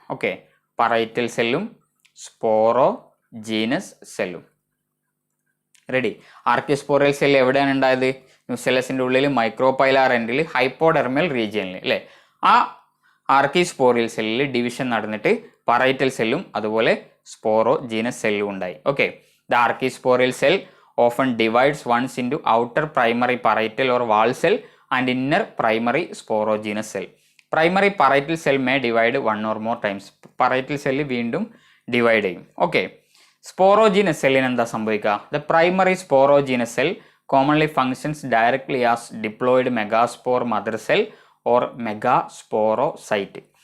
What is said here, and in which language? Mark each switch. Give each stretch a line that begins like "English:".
Malayalam: Okay, parietal സെല്ലും sporogenous സെല്ലും ready. Archesporial cell എവിടെയാണ് ഉണ്ടായത്, ന്യൂസെല്ലസിൻ്റെ ഉള്ളിൽ മൈക്രോപൈലാർ എൻഡിൽ ഹൈപ്പോഡെർമൽ റീജിയനിൽ അല്ലേ. ആ ആർക്കിസ്പോറിയൽ സെല്ലിൽ ഡിവിഷൻ നടന്നിട്ട് പറൈറ്റൽ സെല്ലും അതുപോലെ സ്പോറോജീനസ് സെല്ലും ഉണ്ടായി.
English: Okay, the archesporial cell often divides once into outer primary parietal or wall cell and inner primary sporogenous cell. Primary parietal cell may divide one or more times.
Malayalam: Parietal cell വീണ്ടും divide ചെയ്യും.
English: okay,
Malayalam: sporogenous സെല്ലിന് എന്താ സംഭവിക്കുക,
English: The primary sporogenous cell commonly functions directly as diploid megaspore mother cell or megasporocyte.